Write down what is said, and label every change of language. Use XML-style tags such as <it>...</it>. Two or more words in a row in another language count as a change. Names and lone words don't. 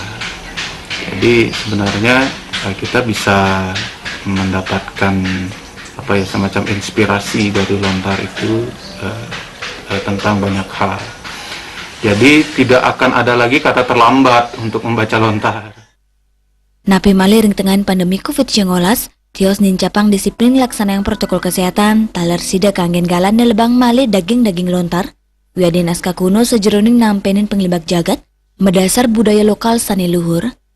<id>Jadi sebenarnya kita bisa mendapatkan semacam inspirasi dari lontar itu tentang banyak hal. Jadi tidak akan ada lagi kata terlambat untuk membaca lontar.</id> <ban>Napi malih ring tengahan pandemi COVID-19, tios nincapang disiplin laksanaan protokol kesehatan, taler sida kanggen galan nelebang malih daging-daging lontar, wiadi naskah kuno sejeroning nampenin penglibak jagat, medasar budaya lokal sani luhur.</ban>